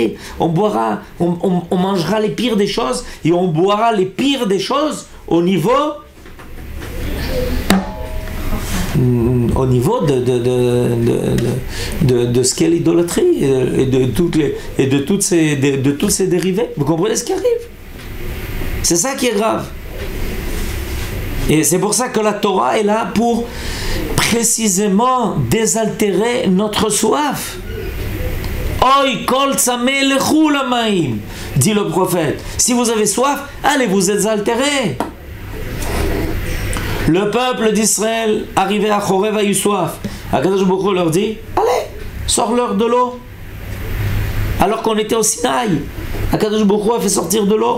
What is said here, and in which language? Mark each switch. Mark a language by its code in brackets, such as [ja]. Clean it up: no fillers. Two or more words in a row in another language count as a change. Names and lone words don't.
[fr] On mangera les pires des choses et on boira les pires des choses au niveau de ce qu'est l'idolâtrie et de tous ces dérivés. Vous comprenez ce qui arrive? C'est ça qui est grave. Et c'est pour ça que la Torah est là pour précisément désaltérer notre soif. [he] הוי כל צמא לכו למים, [fr] dit le prophète. Si vous avez soif, allez vous exaltérer. Le peuple d'Israël, arrivé à Chorev, a eu soif. Akadosh Baruch Hu leur dit, allez, sors-leur de l'eau. Alors qu'on était au Sinaï, Akadosh Baruch Hu a fait sortir de l'eau.